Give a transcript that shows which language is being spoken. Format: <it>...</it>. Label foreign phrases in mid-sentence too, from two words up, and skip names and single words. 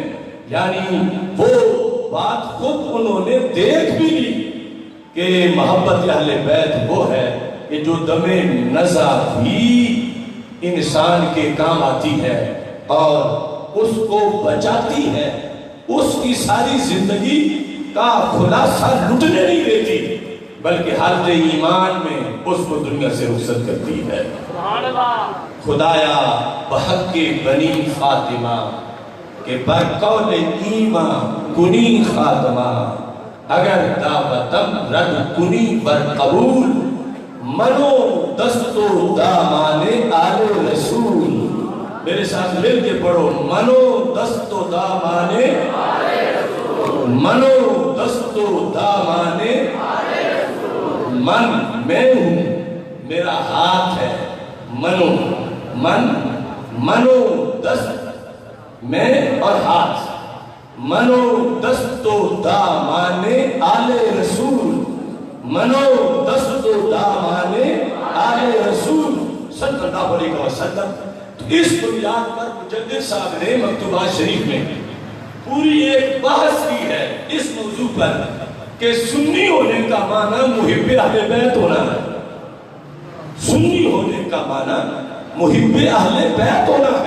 <ur>یعنی وہ بات خود انہوں نے دیکھ بھی لی کہ محبت اہل بیت وہ ہے کہ جو دم نزع بھی انسان کے کام آتی ہے اور اس کو بچاتی ہے، اس کی ساری زندگی کا خلاصہ لٹنے نہیں دیتی، بلکہ حالت ایمان میں اس کو دنیا سے رخصت کرتی ہے۔</ur> <fa>خدایا بحق بنی فاطمہ کہ بر قول ایمان کنی خاتمہ، اگر دعوتم رد کنی بر قبول، منو دست و دامان آل رسول۔</fa> <ur>میرے ساتھ مل کے پڑھو،</ur> <fa>منو دست و دامان آل رسول، منو دست و دامان آل رسول۔</fa> <ur>من میں ہوں، میرا ہاتھ ہے،</ur> <fa>منو منو دست</fa> <ur>میں اور ہاتھ،</ur> <fa>منو دست و دامان آل رسول، منو دست و دامان آل رسول</fa> <ar>صلی اللہ علیہ وسلم۔</ar> <ur>تو اس بنیاد پر مجدد صاحب نے مکتوبات شریف میں پوری ایک بحث کی ہے اس موضوع پر کہ سنی ہونے کا معنی محب اہل بیت ہونا ہے، سنی ہونے کا معنی محب اہل بیت ہونا ہے۔</ur>